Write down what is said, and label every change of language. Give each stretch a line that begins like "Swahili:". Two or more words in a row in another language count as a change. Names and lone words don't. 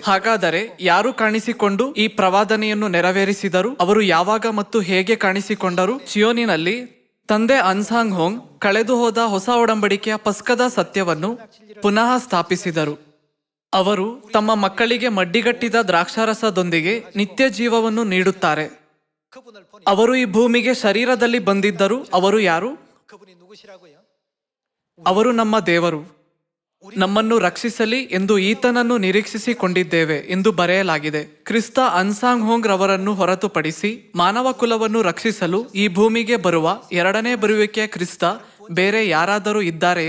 Kannada: ಹಾಗಾದರೆ ಯಾರು ಕಾಣಿಸಿಕೊಂಡು ಈ ಪ್ರವಾದನೆಯನ್ನು ನೆರವೇರಿಸಿದರು? ಅವರು ಯಾವಾಗ ಮತ್ತು ಹೇಗೆ ಕಾಣಿಸಿಕೊಂಡರು? ಚಿಯೋನಿನಲ್ಲಿ ತಂದೆ ಅನ್ಸಾಂಗ್ ಹೋಂಗ್ ಕಳೆದು ಹೋದ ಹೊಸ ಒಡಂಬಡಿಕೆಯ ಪಸ್ಕದ ಸತ್ಯವನ್ನು ಪುನಃ ಸ್ಥಾಪಿಸಿದರು. ಅವರು ತಮ್ಮ ಮಕ್ಕಳಿಗೆ ಮಡ್ಡಿಗಟ್ಟಿದ ದ್ರಾಕ್ಷಾರಸದೊಂದಿಗೆ ನಿತ್ಯ ಜೀವವನ್ನು ನೀಡುತ್ತಾರೆ.
Korean: 그분을 보니
Kannada: ಅವರು ಈ ಭೂಮಿಗೆ ಶರೀರದಲ್ಲಿ ಬಂದಿದ್ದರು. ಅವರು ಯಾರು?
Korean: 그분이 누구시라고요?
Kannada: ಅವರು ನಮ್ಮ ದೇವರು. ನಮ್ಮನ್ನು ರಕ್ಷಿಸಲಿ ಎಂದು ಈತನನ್ನು ನಿರೀಕ್ಷಿಸಿಕೊಂಡಿದ್ದೇವೆ ಎಂದು ಬರೆಯಲಾಗಿದೆ. ಕ್ರಿಸ್ತ ಅನ್ಸಾಂಗ್ ಹೋಂಗ್ ರವರನ್ನು ಹೊರತುಪಡಿಸಿ ಮಾನವ ಕುಲವನ್ನು ರಕ್ಷಿಸಲು ಈ ಭೂಮಿಗೆ ಬರುವ ಎರಡನೇ ಬರುವಿಕೆಯ ಕ್ರಿಸ್ತ ಬೇರೆ ಯಾರಾದರೂ ಇದ್ದಾರೆಯೇ?